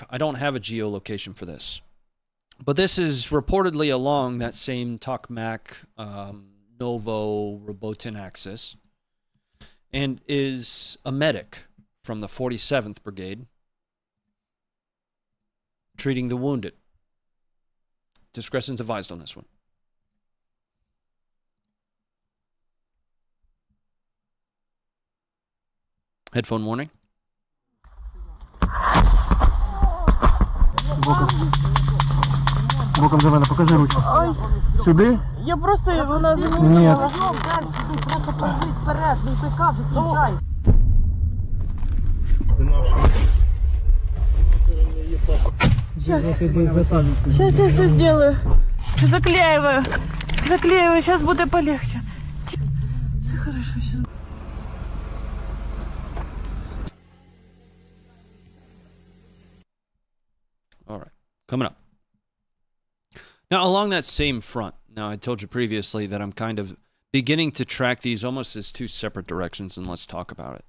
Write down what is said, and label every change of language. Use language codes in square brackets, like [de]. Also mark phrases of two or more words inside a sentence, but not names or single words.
[en] I don't have a geolocation for this. But this is reportedly along that same Tokmak Novo-Robotyn axis and is a medic from the 47th Brigade treating the wounded. Discretion's advised on this one. Headphone warning. [uk] Боком до мене, покажи ручку. Сюди? Я просто вона Ні. просто пройдись вперед, не пикав, включай. [ru] Сейчас я все сделаю. Заклеиваю. Заклеиваю, сейчас будет полегче. Все хорошо, сейчас. [en] All right, coming up. Now, along that same front, now I told you previously that I'm kind of beginning to track these almost as two separate directions, and let's talk about it.